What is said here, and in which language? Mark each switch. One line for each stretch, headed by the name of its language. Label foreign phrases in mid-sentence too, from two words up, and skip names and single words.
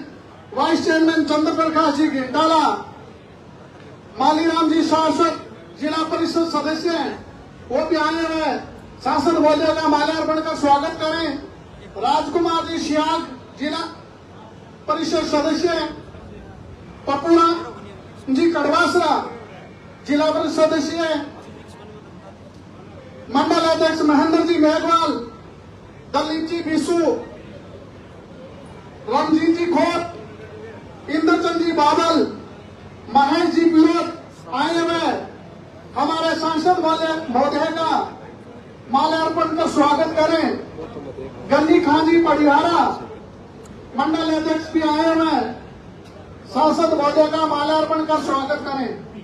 Hindi: वाइस चेयरमैन चंद्र प्रकाश जी घंटाला, मालीराम जी सांसद, जिला परिषद सदस्य हैं, वो भी आए हुए सांसद महोदय का माल्यार्पण का स्वागत करें। राजकुमार जी सियाग, जिला परिषद सदस्य हैं। पपुआ जी कड़वासरा, जिला परिषद सदस्य हैं। मंडल अध्यक्ष महेंद्र जी मेघवाल, दलीप जी बिसू, रमजीत जी खोत, इंद्रचंद जी बादल, महेश जी विरोध आए हुए हमारे सांसद महोदय का माल्यार्पण का स्वागत करें। गन्नी खान जी पटियारा, मंडल अध्यक्ष भी आए हुए सांसद महोदय का माल्यार्पण का स्वागत करें।